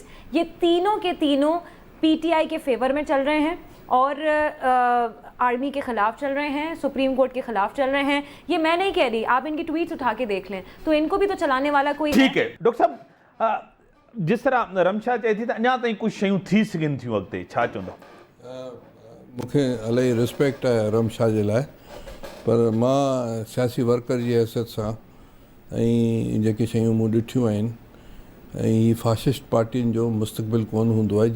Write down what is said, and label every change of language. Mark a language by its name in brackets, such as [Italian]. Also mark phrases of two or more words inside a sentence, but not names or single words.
[Urdu] یہ تینوں کے تینوں پی ٹی آئی کے فیور میں چل رہے ہیں اور آرمی کے خلاف چل رہے ہیں, سپریم کورٹ کے خلاف چل رہے ہیں. یہ میں نہیں کہہ رہی, آپ ان کی ٹویٹس اٹھا کے دیکھ لیں تو ان کو بھی تو چلانے والا کوئی ٹھیک ہے. ڈاکٹر صاحب, جس طرح رمشا چاہتی تھا [Sindhi] اञा ताईं कुझु शयूं थी सघनि थियूं अॻिते, छा चवंदा? मूंखे इलाही रिस्पेक्ट आहे रमशा जे लाइ, पर मां सियासी वर्कर जी हैसियत सां ऐं जेके शयूं मूं ॾिठियूं आहिनि, ऐं ही फाशिस्ट पार्टियुनि जो मुस्तक़बिल कोन हूंदो आहे.